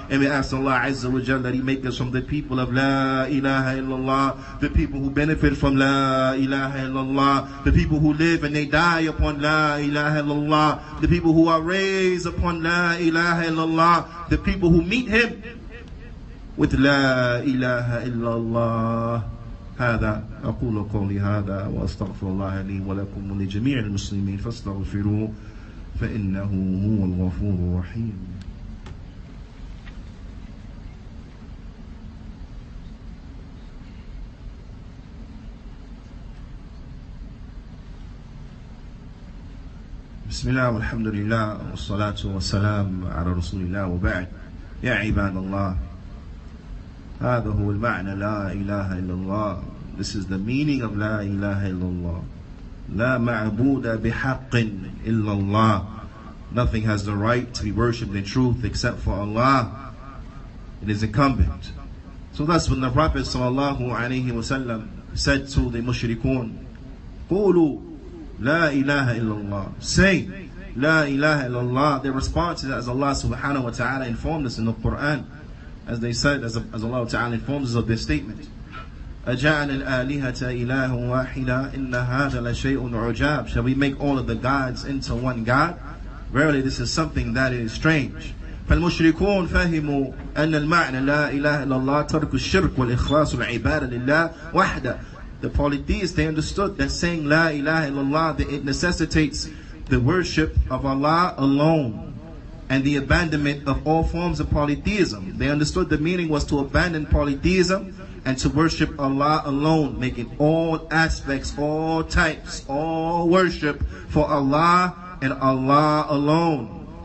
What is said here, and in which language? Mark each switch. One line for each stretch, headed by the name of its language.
English: And we ask Allah Azza wa Jal that He make us from the people of La ilaha illallah, the people who benefit from La ilaha illallah, the people who live and they die upon La ilaha illallah, the people who are raised upon La ilaha illallah, the people who meet Him with La ilaha illallah.
Arabic: هذا أقول قولي هذا وأستغفر الله لي ولكم ولجميع المسلمين فاستغفروه فإنه هو الغفور الرحيم. بسم الله والحمد لله والصلاة والسلام على رسول الله وبعد. يا عباد الله هذا هو المعنى لا إله إلا الله.
English: This is the meaning of
Arabic: لا إله إلا الله. لا معبود بحق إلا الله.
English: Nothing has the right to be worshipped in truth except for Allah. It is incumbent. So that's when the Prophet ﷺ said to the mushrikun,
Arabic: قولوا لا إله إلا الله.
English: Say
Arabic: لا إله إلا الله.
English: Their response is as Allah subhanahu wa ta'ala informed us in the Qur'an, as they said, as Allah ta'ala informs us of this statement.
Arabic: أجعل الآلهة إله واحدا إن هذا لشيء عجاب.
English: Shall we make all of the gods into one God? Verily this is something that is strange.
Arabic: فالمشركون فهموا أن المعنى لا إله إلا الله ترك الشرك والإخلاص العبادة لله وحده.
English: The polytheists, they understood that saying La ilaha illallah, that it necessitates the worship of Allah alone and the abandonment of all forms of polytheism. They understood the meaning was to abandon polytheism and to worship Allah alone, making all aspects, all types, all worship for Allah and Allah alone.